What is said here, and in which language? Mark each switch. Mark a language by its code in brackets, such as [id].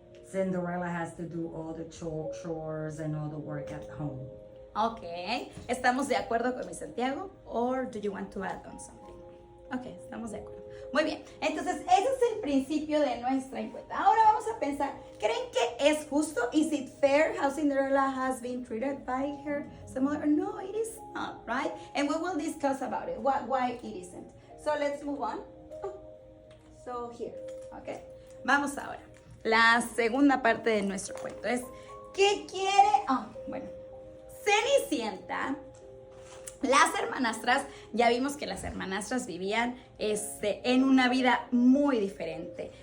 [en] Cinderella has to do all the chores and all the work at home. [es] Ok, ¿estamos de acuerdo con mi Santiago? [en] Or do you want to add on something? [es] Ok, estamos de acuerdo. Muy bien, entonces ese es el principio de nuestra encuesta. Ahora vamos a pensar, ¿creen que es justo? [en] Is it fair how Cinderella has been treated by her mother? No, it is not, right? And we will discuss about it, why it isn't. So let's move on. So here, ok. [es] Vamos ahora. La segunda parte de nuestro cuento es, ¿qué quiere? Bueno, Cenicienta. Las hermanastras, ya vimos que las hermanastras vivían en una vida muy diferente.